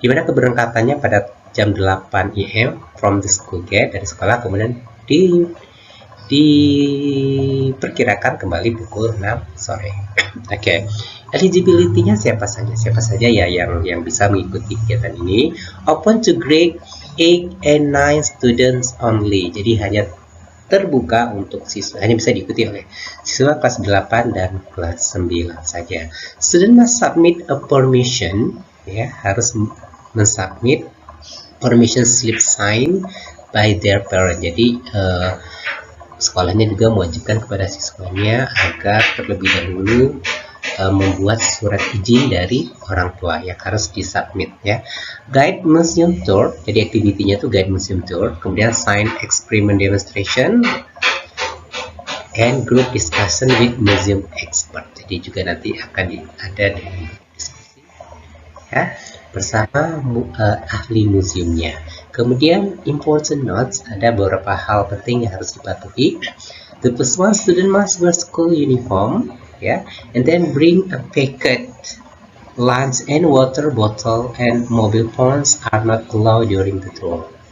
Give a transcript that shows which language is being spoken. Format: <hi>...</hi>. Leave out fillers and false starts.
<id>Di mana keberangkatannya pada jam 8 AM</id> <en>from the school gate,</en> <id>dari sekolah, kemudian di diperkirakan kembali pukul 6 sore. Oke. Eligibility-nya siapa saja? Siapa saja ya yang bisa mengikuti kegiatan ini?</id> <en>Open to grade 8 and 9 students only.</en> <id>Jadi hanya terbuka untuk siswa, hanya bisa diikuti oleh siswa kelas 8 dan kelas 9 saja.</id> <en>Student must submit a permission, ya,</en> <id>harus mensubmit</id> <en>permission slip sign by their parent.</en> <id>Jadi sekolahnya juga mewajibkan kepada siswanya agar terlebih dahulu membuat surat izin dari orang tua yang harus disubmit, ya.</id> <en>Guide museum tour,</en> <id>jadi aktivitinya tuh</id> <en>guide museum tour,</en> <id>kemudian</id> <en>sign experiment demonstration, and group discussion with museum expert.</en> <id>Jadi juga nanti akan ada diskusi, ya, bersama ahli museumnya. Kemudian</id> <en>important notes,</en> <id>ada beberapa hal penting yang harus dipatuhi.</id> <en>The first one, student must wear school uniform, ya, and then bring a packet lunch and water bottle, and mobile phones are not allowed during the tour.</en>